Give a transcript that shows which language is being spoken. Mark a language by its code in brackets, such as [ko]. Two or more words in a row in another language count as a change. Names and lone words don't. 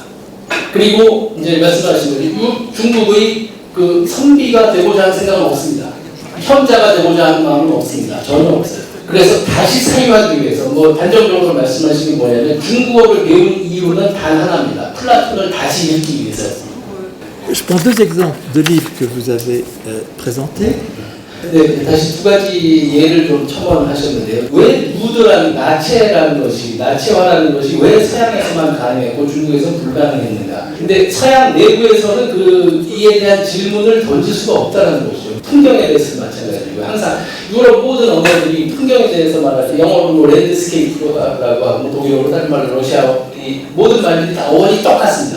[ko] 그리고 이제 말씀하신 거죠. 중국의 선비가 되고자 하는 생각은 없습니다. 현자가 되고자 하는 마음은 없습니다. 전혀 없어요. 그래서 다시 사유하기 위해서, 단정적으로 말씀하시는 게 뭐냐면, 중국어를 배운 이유는 단 하나입니다. 플라톤을 다시 읽기 위해서였습니다. [fr] Je prends deux exemples de livres que vous avez présentés. [ko] 네, 다시 두 가지 예를 좀 첨언하셨는데요. 왜 무드라는 나체라는 것이, 나체화라는 것이 왜 서양에서만 가능했고 중국에서 불가능했는가? 근데 서양 내부에서는 이에 대한 질문을 던질 수가 없다는 것이죠. 풍경에 대해서 마찬가지고요. 항상 유럽 모든 언어들이 풍경에 대해서 말할 때 영어로 뭐 랜드스케이프라고 하고 독일어로 다른 말로 러시아어 이 모든 말들이 다 어원이 똑같습니다.